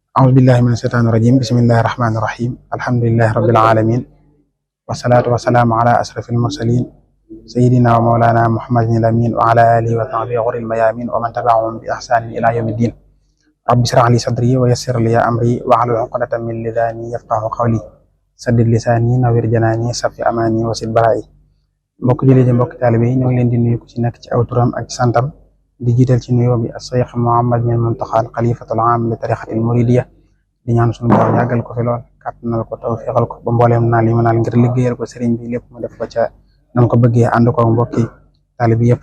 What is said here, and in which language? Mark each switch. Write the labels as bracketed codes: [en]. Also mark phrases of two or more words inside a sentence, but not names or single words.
[ar] أعوذ بالله من الشيطان الرجيم بسم الله الرحمن الرحيم الحمد لله رب العالمين والصلاة والسلام على أشرف المرسلين سيدنا ومولانا محمد الأمين وعلى آله وصحبه غر الميامين ومن تبعهم بإحسان إلى يوم الدين رب اشرح لي صدري ويسر لي أمري واحلل عقدة من لساني يفقهوا قولي سدد لساني نوّر جناني صفي أماني وسد برائي [wo] mbokk jullit yi mbokk taalibe yi ñoo ngi leen di nuyu ku ci nekk ci aw turam ak ci santam di jiital ci nuyoo bi as-Cheikh Mouhamed bin Mountakha [ar] خليفة العام للطريقة المريدية [wo] di ñaan suñu borom yàggal ko fi lool kàttanal ko tawfiixal ko ba mbooleem naal yi mu naal ngir liggéeyal ko sëriñ bi lépp mu def ko ca nam ko bëggee ànd ko mbokki taalibe yëpp.